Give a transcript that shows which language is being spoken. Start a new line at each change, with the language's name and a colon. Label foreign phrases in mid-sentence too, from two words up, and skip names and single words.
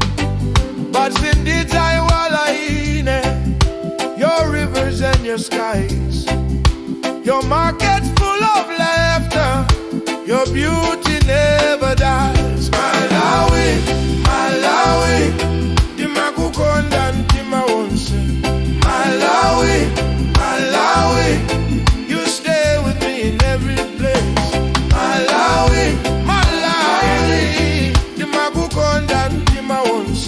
English: But
Nyanja: sindidzaiwala ine,
English: your rivers and your skies, your markets full of laughter, your beauty never dies.
Nyanja: Malawi, Malawi, ndimakukonda mtima wonse. Malawi, Malawi,
English: you stay with me in every place.
Nyanja: Malawi, Malawi, ndimakukonda mtima wonse.